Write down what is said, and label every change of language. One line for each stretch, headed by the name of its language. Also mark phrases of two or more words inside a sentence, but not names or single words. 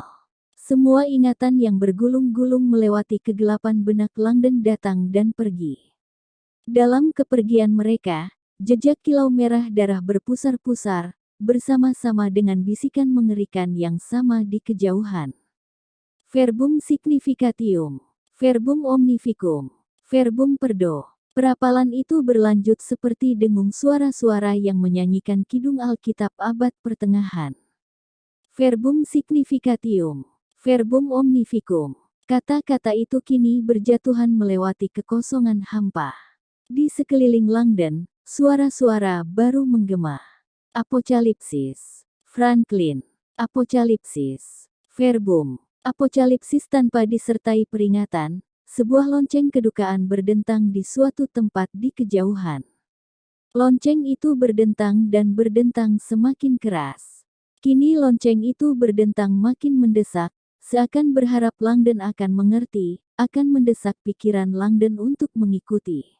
Indonesian: Semua ingatan yang bergulung-gulung melewati kegelapan benak Langdon datang dan pergi. Dalam kepergian mereka, jejak kilau merah darah berpusar-pusar, bersama-sama dengan bisikan mengerikan yang sama di kejauhan.
Latin: Verbum significatium. Verbum omnificum. Verbum perdo.
Indonesian: Perapalan itu berlanjut seperti dengung suara-suara yang menyanyikan kidung Alkitab abad pertengahan.
Latin: Verbum significatium. Verbum omnificum.
Indonesian: Kata-kata itu kini berjatuhan melewati kekosongan hampa. Di sekeliling Langdon, suara-suara baru menggema. Apokalipsis. Franklin. Apokalipsis. Verbum. Apokalipsis tanpa disertai peringatan, sebuah lonceng kedukaan berdentang di suatu tempat di kejauhan. Lonceng itu berdentang dan berdentang semakin keras. Kini lonceng itu berdentang makin mendesak, seakan berharap Langdon akan mengerti, akan mendesak pikiran Langdon untuk mengikuti.